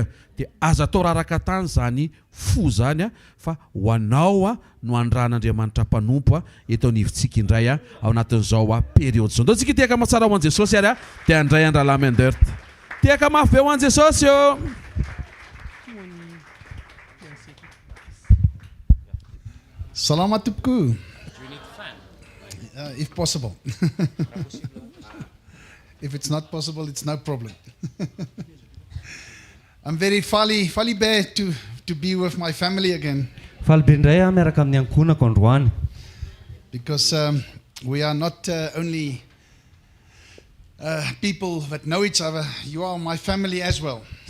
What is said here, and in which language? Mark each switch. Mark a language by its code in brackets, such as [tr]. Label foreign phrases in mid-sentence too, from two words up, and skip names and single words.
[mg] Dia aza atao raraka tany zany fo zany fa ho anao no andran'Andriamanitra mpanompo eto anivontsika indray ao anatin'izao periody zao. Ndao tsika tiaka mahatsara ho an' Jesosy ary dia andray andrala Myndert. Tiaka mafy be ho an' Jesosy io. Salama tompoko. [en] If possible. If it's not possible, it's no problem. I'm very fali bad to be with my family again. Because we are not only people that know each other, you are my family as well.